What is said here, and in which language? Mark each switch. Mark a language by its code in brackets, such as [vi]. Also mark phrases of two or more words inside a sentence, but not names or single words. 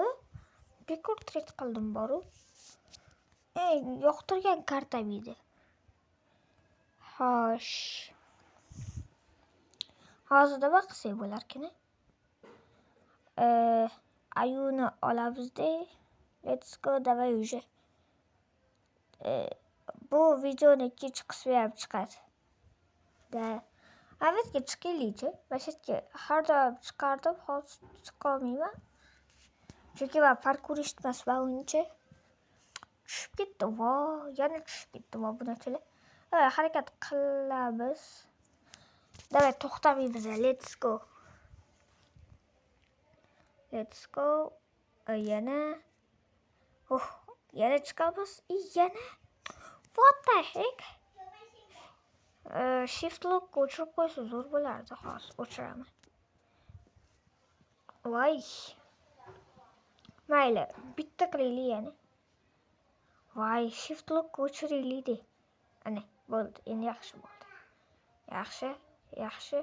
[uz] Bekor trade qildim boru. Yoqtirgan kartam edi. Xo'sh. Hozir nima qilsak bo'larkan? Ayuni olamiz-da. [en] Let's go, [ru] давай уже. [uz] Bu videoni ikkinchi qismi ham chiqadi. Avvalga chiqaylik-chi. Mashaqqa har doim chiqardim, hozir chiqolmayman. Chunki men parkurist emasman uncha. Tushib ketdi. Yana tushib ketdi bunachilar. Harakat qilamiz. Davay, to'xtamaymiz. [en] Let's go. [uz] Yana. Yana chiqamiz. Yana. [en] What the heck? Shift lock [uz] o'chirib qo'ysa zo'r bo'lardi. Hozir o'chiraman. Voy. Mayli, bitta qilaylik yana. Voy, [en] shift lock [uz] o'chiraylik-de. Ana, bo'ldi. Endi yaxshi bo'ldi. Yaxshi.